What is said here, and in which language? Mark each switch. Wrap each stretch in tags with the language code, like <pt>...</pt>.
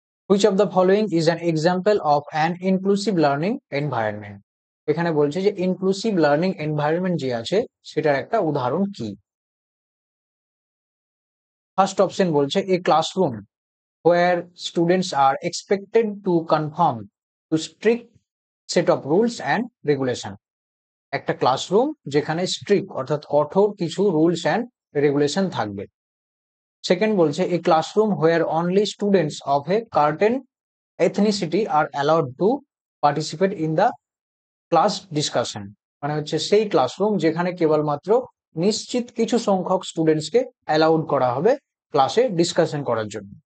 <en>Which of the following is an example of an inclusive learning environment?</en> <bn>এখানে বলছে যে inclusive learning environment যে আছে সেটার একটা উদাহরণ কি? ফার্স্ট অপশন বলছে এ classroom</bn> <en>where students are expected to conform to strict set of rules and regulation.</en> <bn>একটা ক্লাসরুম যেখানে স্ট্রিক্ট অর্থাৎ কঠোর কিছু রুলস অ্যান্ড রেগুলেশন থাকবে। সেকেন্ড বলছে এ classroom</bn> <en>where only students of a certain ethnicity are allowed to participate in the</en> <bn>class discussion, মানে হচ্ছে সেই ক্লাসরুম যেখানে কেবলমাত্র নিশ্চিত কিছু সংখ্যক স্টুডেন্টসকে অ্যালাউড করা হবে ক্লাসে ডিসকাশন করার জন্য।</bn>